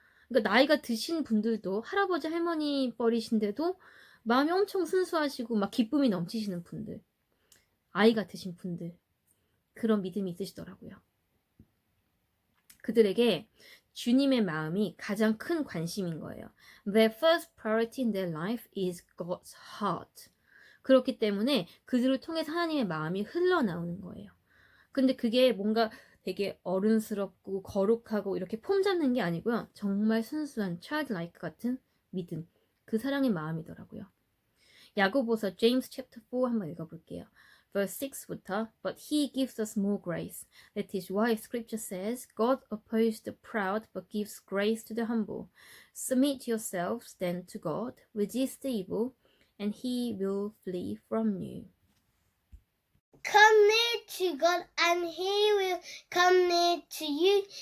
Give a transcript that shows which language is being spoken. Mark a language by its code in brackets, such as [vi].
[ko] 그러니까 나이가 드신 분들도 할아버지 할머니 뻘이신데도 마음이 엄청 순수하시고 막 기쁨이 넘치시는 분들, 아이 같으신 분들, 그런 믿음이 있으시더라고요. 그들에게 주님의 마음이 가장 큰 관심인 거예요. [en] Their first priority in their life is God's heart. [ko] 그렇기 때문에 그들을 통해서 하나님의 마음이 흘러나오는 거예요. 근데 그게 뭔가 되게 어른스럽고 거룩하고 이렇게 폼 잡는 게 아니고요. 정말 순수한 childlike 같은 믿음, 그 사랑의 마음이더라고요. 야고보서 James chapter 4 한번 읽어볼게요. [en] Verse 6부터 But he gives us more grace. That is why scripture says, God opposes the proud but gives grace to the humble. Submit yourselves then to God, resist the evil, and he will flee from you. Come near to God, and He will come near to you.